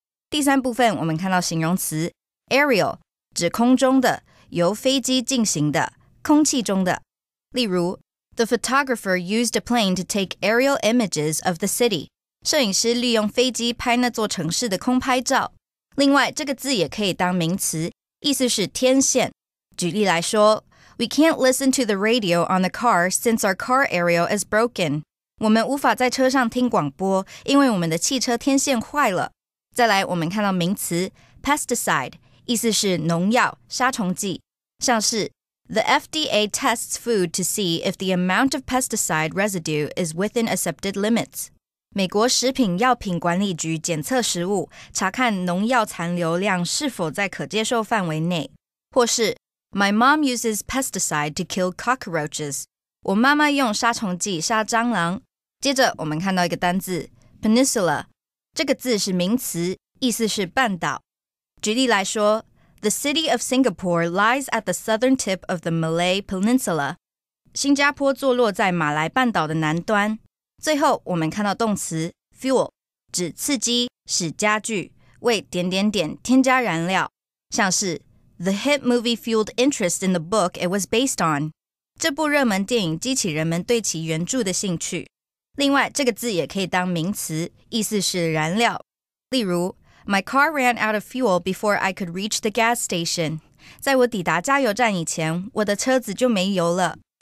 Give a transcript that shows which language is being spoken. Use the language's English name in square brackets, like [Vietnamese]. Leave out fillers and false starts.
[Chinese] 第三部分我们看到形容词 aerial 指空中的，由飞机进行的，空气中的。例如 [English] The photographer used a plane to take aerial images of the city. [Chinese] 摄影师利用飞机拍那座城市的空拍照。另外这个字也可以当名词，意思是天线。举例来说 [English] We can't listen to the radio on the car since our car aerial is broken. [Chinese] 我们无法在车上听广播，因为我们的汽车天线坏了。再来我们看到名词 pesticide 意思是农药杀虫剂，像是 [English] The FDA tests food to see if the amount of pesticide residue is within accepted limits. [Chinese] 美国食品药品管理局检测食物，查看农药残留量是否在可接受范围内。或是 [English] My mom uses pesticide to kill cockroaches. [Chinese] 我妈妈用杀虫剂杀蟑螂。接着我们看到一个单字 peninsula， 这个字是名词，意思是半岛。举例来说 [English] The city of Singapore lies at the southern tip of the Malay Peninsula. [Chinese] 新加坡坐落在马来半岛的南端。最后我们看到动词 fuel 指刺激，使加剧，为点点点添加燃料，像是 [English] The hit movie fueled interest in the book it was based on. [Chinese] 这部热门电影激起人们对其原著的兴趣。另外这个字也可以当名词，意思是燃料。例如 [English] My car ran out of fuel before I could reach the gas station. [Chinese] 在我抵达加油站以前，我的车子就没油了。